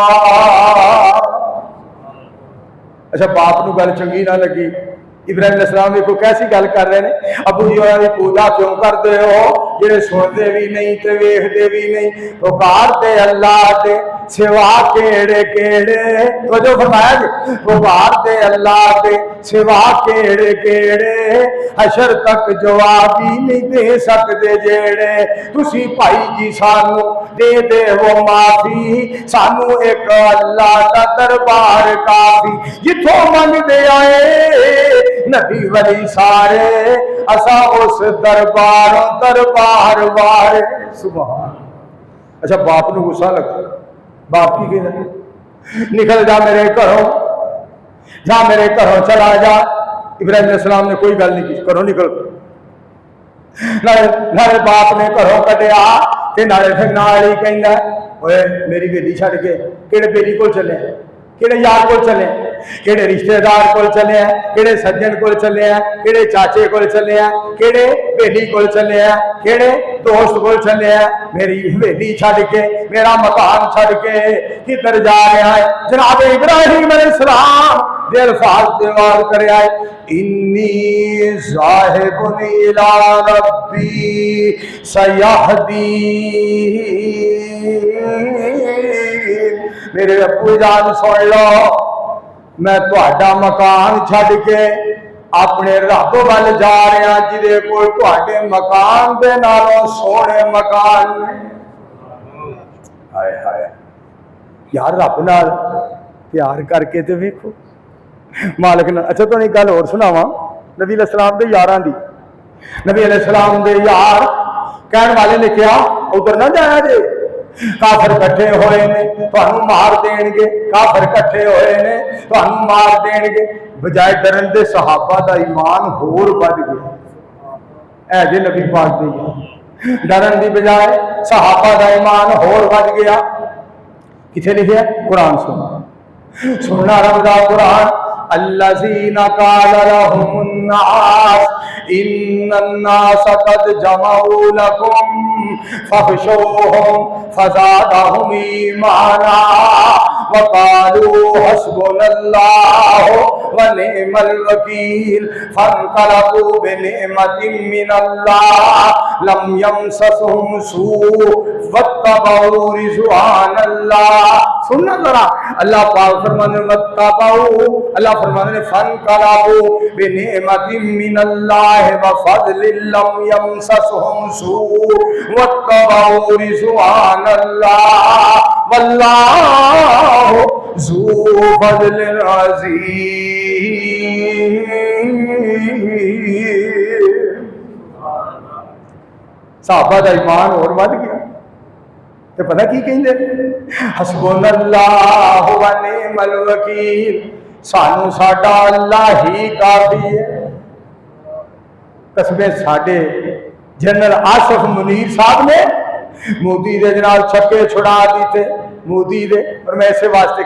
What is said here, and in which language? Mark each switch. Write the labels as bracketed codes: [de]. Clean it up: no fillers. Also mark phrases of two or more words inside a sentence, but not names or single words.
[pa] اچھا باپ نو گل چنگی نہ لگی ابراہیم علیہ السلام کو کیسی گل کر رہے ہیں ابو جی انہاں دی پوجا کیوں کرتے ہو جڑے سنتے بھی نہیں تے ویکھدے بھی نہیں پکارتے اللہ تے سوا کیڑے کیڑے تو جو فرمایا جی پکارتے اللہ تے سوا کیڑے کیڑے حشر تک جواب ہی نہیں دے سکتے جیڑے تسی بھائی جی سانو دے دے وہ معافی سانو ایک اللہ دا دربار کافی جتھوں من دے آئے نبی ولی سارے اسا اس دربار وارے سبحان اچھا باپ نو غصہ لگا باپ کی کہنا نکل جا میرے گھروں چلا جا ابراہیم علیہ السلام نے کوئی گل نہیں کی گھروں نکل نالے باپ نے گھروں کٹیا تے نالے پھر نال ہی کہندا اوئے میری بیٹی چھڈ کے کہڑے بیٹی کول چلے کہڑے یار کو چلے کہڑے رشتے دار کو چلے ہیں کہڑے سجن کو چلے ہیں کہڑے چاچے کو چلے ہیں کہڑے بیلی کو چلے ہیں کہڑے دوست کو چلے ہیں میری بیلی چھڑ کے میرا مکان چھڑ کے کدھر جا رہا ہے جناب ابراہیم علیہ السلام دے الفاظ دیوار کرے آئے [ar] انی ذاہب الی ربی [pa] سیہدین میرے ابو جان سن لو میں تہاڈا مکان چھڈ کے اپنے رب ول جا رہا جہدے کول تہاڈے مکان دے نالوں سونے مکان نے ہائے ہائے یار رب نال پیار کر کے تے ویکھو مالک نال اچھا تو ایک گل اور سناواں نبی علیہ السلام دے یاراں دی نبی علیہ السلام دے یار کہن والے نے کیا ادھر نہ جایا جے کافر کٹھے ہوئے نے تانوں مار دین گے کافر کٹھے ہوئے نے تانوں مار دین گے بجائے ڈرن دے صحابہ دا ایمان ہور بڑھ گیا اے جے نبی پاک دے ڈرن دی بجائے صحابہ دا ایمان ہور بڑھ گیا کتنے لکھا ہے قرآن سننا رب دا قرآن [ar] الذین قال لهم الناس ان الناس قد جمعوا لكم فاخشوهم فزادهم ایمانا وقالوا حسبنا الله ونعم الوکیل فانقلبوا بنعمة من الله لم يمسسهم سوء واتبعوا رضوان الله [pa] سننا ذرا اللہ پاک فرمانے [ar] واتبعوا [pa] اللہ فرمانے [ar] فانقلبوا بنعمة من الله وفضل لم يمسسهم سوء واتبعوا رضوان الله والله ذو فضل [pa] عظیم صحابہ دا ایمان اور بڑھ گیا تو پتہ کی کہیں دے [ar] حسبنا اللہ و نعم الوکیل [pa] سانو ساڈا اللہ ہی کافی ہے قسمیں ساڈے جنرل آصف منیر صاحب نے مودی دے جناب چھکے چھڑا دیتے مودی دے اور میں اسے واسطے